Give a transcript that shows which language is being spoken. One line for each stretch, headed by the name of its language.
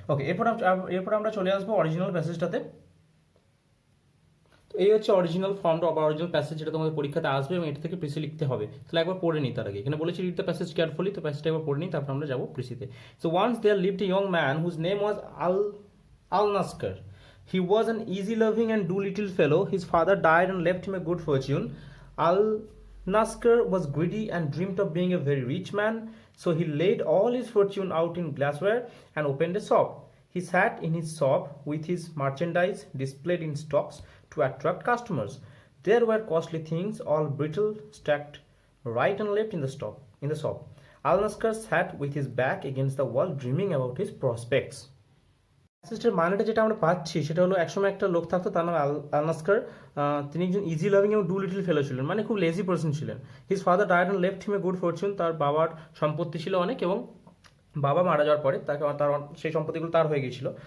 Bangla: ওকে, এরপর আমরা চলে আসবো অরিজিনাল প্যাসেজটাতে। এই হচ্ছে অরিজিনাল ফর্মটা বা অরিজিনাল প্যাসেজ, যেটা তোমাদের পরীক্ষাতে আসবে এবং এটা থেকে প্রিসি লিখতে হবে। তাহলে একবার পড়ে নিই তার আগে। এখানে বলেছি রিড দ্য প্যাসেজ কেয়ারফুলি, তো প্যাসেজটা একবার পড়ে নিই, তারপর আমরা যাবো প্রিসিতে।
English: So once there lived a young man whose name was Al-Naskar. He was an easy-loving and do-little fellow. His father died and left him a good fortune. Al-Naskar was greedy and dreamed of being a very rich man, so he laid all his fortune out in glassware and opened a shop. He sat in his shop with his merchandise displayed in stocks to attract customers. There were costly things, all brittle, stacked right and left in the shop. Al-Naskar sat with his back against the wall, dreaming about his prospects.
Bangla: প্যাসেজটার মানেটা যেটা আমরা পাচ্ছি সেটা হলো, একসময় একটা লোক থাকতো, তার নাম আল-নাস্কার। তিনি একজন ইজি লাভিং এবং ডু লিটল ফেলো ছিলেন, মানে খুব লেজি পার্সন ছিলেন। His father died and left him a good Fortune, তার বাবার সম্পত্তি ছিল অনেক, এবং বাবা মারা যাওয়ার পরে তার সেই সম্পত্তিগুলো তার হয়ে গিয়েছিল।